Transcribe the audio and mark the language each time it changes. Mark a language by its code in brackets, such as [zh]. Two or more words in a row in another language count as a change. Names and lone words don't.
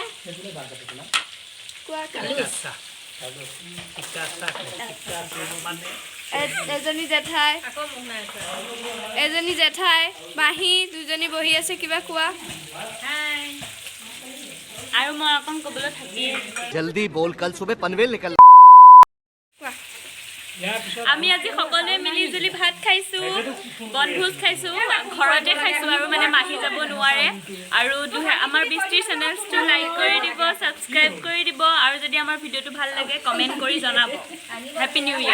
[as] কোৱা এজনী জেঠাই মাহী দুজনী বহি আছে কিবা কোৱা আৰু মই অকণ ক'বলৈ থাকিয়ে [hi] जल्दी बोल कल सुबह पनवेल निकल [as] আমি আজি সকলোৱে মিলি জুলি ভাত খাইছোঁ বনভোজ খাইছোঁ ঘৰতে খাইছোঁ আৰু মানে মাহী যাব নোৱাৰে আৰু আমাৰ বৃষ্টিৰ চেনেলটো লাইক কৰি দিব ছাবস্ক্ৰাইব কৰি দিব আৰু যদি আমাৰ ভিডিঅ'টো ভাল লাগে কমেণ্ট কৰি জনাব [en] happy new year